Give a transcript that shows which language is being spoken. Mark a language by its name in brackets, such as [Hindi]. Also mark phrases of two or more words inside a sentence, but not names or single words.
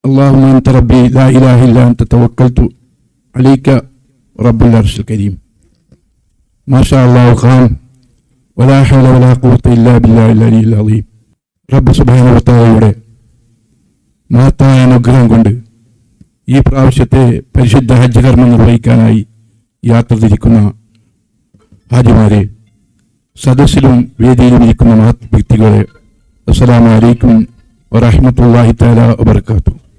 [Arabic] اللهم أنت ربي لا إله إلا أنت توكلت عليك رب العرش الكريم. ما شاء الله قام ولا حول ولا قوة إلا بالله العلي العظيم. [Malayalam] റബ്ബ് [Arabic] سبحانه و [Malayalam] തആലയുടെ മഹത്തായ അനുഗ്രഹം കൊണ്ട് ഈ പ്രാവശ്യത്തെ പരിശുദ്ധ ഹജ്ജ് കർമ്മം നിർവഹിക്കാനായി യാത്ര തിരിക്കുന്ന ഹാജിമാരെ, സദസ്സിലും വേദിയിലും ഇരിക്കുന്ന മഹത് വ്യക്തികളെ, [Arabic] السلام عليكم ورحمة الله تعالى وبركاته.